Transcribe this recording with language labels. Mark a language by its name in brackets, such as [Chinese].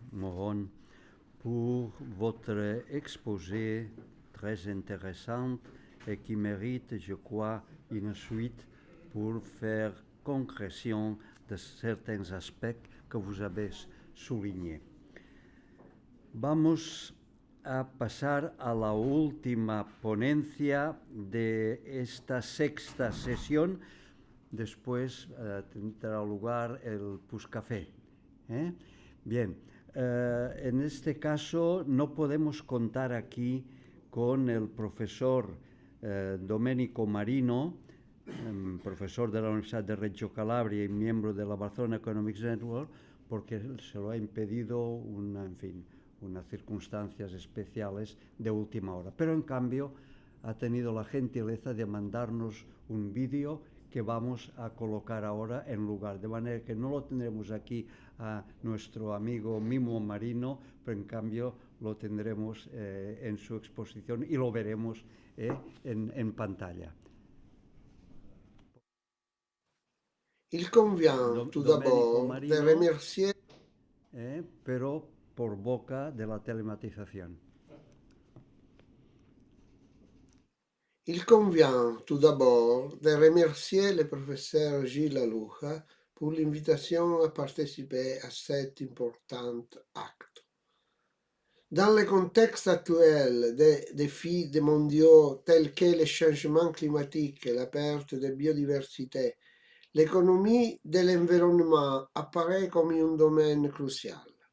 [French] Moron, pour votre exposé très intéressant et qui mérite, je crois, une suite pour faire concrétion de certains aspects que vous avez soulignés. [Spanish] Vamos a pasar a la última ponencia de esta sexta sesión. Después tendrá lugar el puscafé. Bien, en este caso no podemos contar aquí con el profesor Domenico Marino, profesor de la Universidad de Reggio Calabria y miembro de la Barcelona Economics Network, porque se lo ha impedido unas circunstancias especiales de última hora. Pero en cambio ha tenido la gentileza de mandarnos un vídeo que vamos a colocar ahora en lugar, de manera que no lo tendremos aquí a nuestro amigo Mimo Marino, pero en cambio lo tendremos en su exposición y lo veremos en pantalla. [French] Il convient tout d'abord de remercier... [Spanish] pero por boca de la telematización. [French] Il convient tout d'abord de remercier le professeur Gilles Aluja pour l'invitation à participer à cet important acte. Dans le contexte actuel des défis mondiaux tels que les changements climatiques et la perte de biodiversité, l'économie de l'environnement apparaît comme un domaine crucial.